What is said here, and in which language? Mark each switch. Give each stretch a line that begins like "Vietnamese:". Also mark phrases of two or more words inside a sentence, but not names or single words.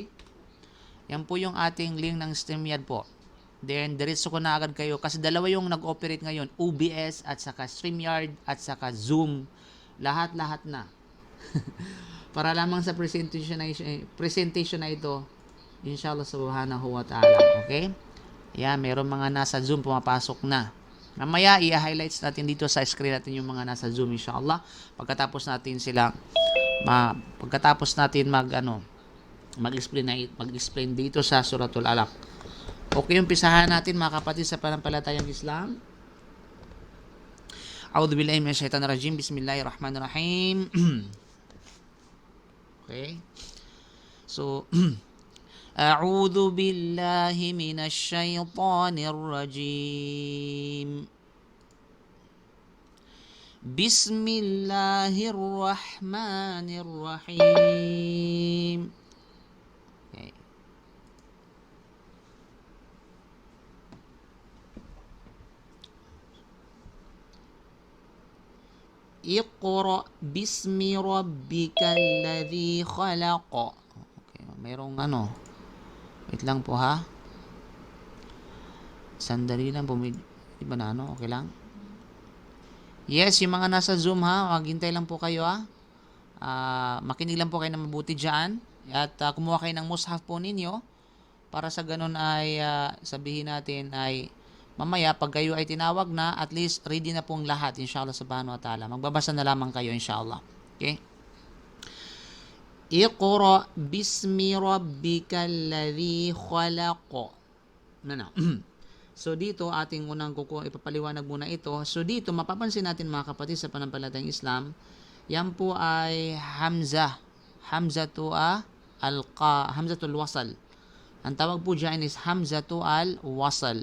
Filipino: Yan po yung ating link ng StreamYard po. Then, diretso ko na agad kayo kasi dalawa yung nag-operate ngayon. OBS at saka StreamYard at saka Zoom. Lahat-lahat na. Para lamang sa presentation na ito,
Arabic: إن شاء الله سبحانه وتعالى. Okay?
Filipino: Yan, meron mga nasa Zoom pumapasok na. Mamaya, i-highlights natin dito sa screen natin yung mga nasa Zoom,
Arabic: إن شاء الله.
Filipino: Pagkatapos natin mag-explain dito sa Suratul Alaq. Okay, umpisahan natin mga kapatid sa pananampalatayang Islam.
Arabic: أعوذ بالله من الشيطان الرجيم. بسم الله الرحمن الرحيم. Okay. So, أعوذ بالله من الشيطان الرجيم. بسم الله الرحمن الرحيم. Okay. اقرأ باسم ربك الذي خلق.
Filipino: Okay, merong wait lang po ha. Sandali lang po. Diba na okay lang? Yes, yung mga nasa Zoom ha, maghintay lang po kayo ha. Makinig lang po kayo na mabuti dyan. At kumuha kayo ng mushaf po ninyo. Para sa ganun ay sabihin natin ay mamaya pag kayo ay tinawag na,
English: at least
Filipino: ready na pong lahat
Arabic: إن شاء الله سبحانه وتعالى.
Filipino: Magbabasa na lamang kayo
Arabic: إن شاء الله. Okay? اقرأ باسم ربك الذي خلق.
Filipino: So dito ating unang ipapaliwanag muna ito. So dito mapapansin natin mga kapatid sa pananampalatayang Islam, yan po ay
Arabic: همزة الوصل.
Filipino: Ang tawag po diyan is
Arabic: همزة الوصل.